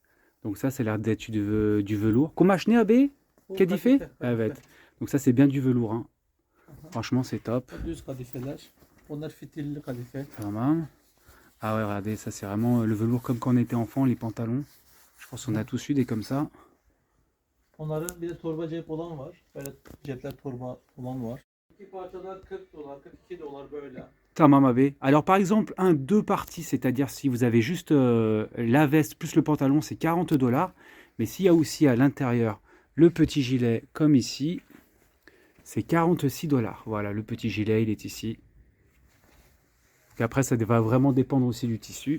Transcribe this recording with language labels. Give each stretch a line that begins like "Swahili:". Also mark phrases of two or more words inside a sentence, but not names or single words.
French: Donc ça, c'est l'air d'être du velours. Comment acheter à B? Qu'est-ce qu'il fait? Donc ça, c'est bien du velours. Hein. Franchement, c'est top. Tamam. Ah ouais, regardez, ça c'est vraiment le velours comme quand on était enfant, les pantalons. Je pense qu'on a tous eu des comme ça.
Turkish: Onların bir de torba cep olan var. Böyle cepler torba olan var. İki parçalar 40 dolar, 42 dolar böyle. Tamam abi.
French: Alors par exemple, un deux parties, c'est-à-dire si vous avez juste la veste plus le pantalon, c'est 40 $. Mais s'il y a aussi à l'intérieur le petit gilet, comme ici, c'est 46 $. Voilà, le petit gilet, il est ici. Donc après, ça va vraiment dépendre aussi du tissu.